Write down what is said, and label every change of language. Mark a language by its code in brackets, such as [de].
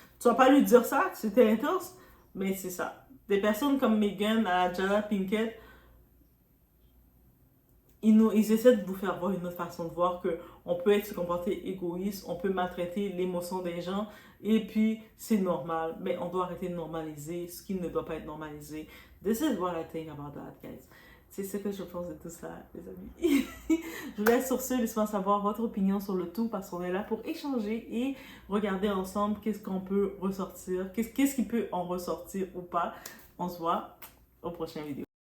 [fr] Tu vas pas lui dire ça, c'était intense, mais c'est ça. Des personnes comme Megan, Jada Pinkett, ils essaient de vous faire voir une autre façon de voir que on peut se comporter égoïste, on peut maltraiter l'émotion des gens et puis c'est normal, mais on doit arrêter de normaliser ce qui ne doit pas être normalisé. [en] This is what I think about that, guys. [fr] C'est ce que je pense de tout ça, les amis. Je vous laisse sur ce, laissez-moi savoir votre opinion sur le tout parce qu'on est là pour échanger et regarder ensemble qu'est-ce qu'on peut ressortir, qu'est-ce qui peut en ressortir ou pas. On se voit au prochain vidéo.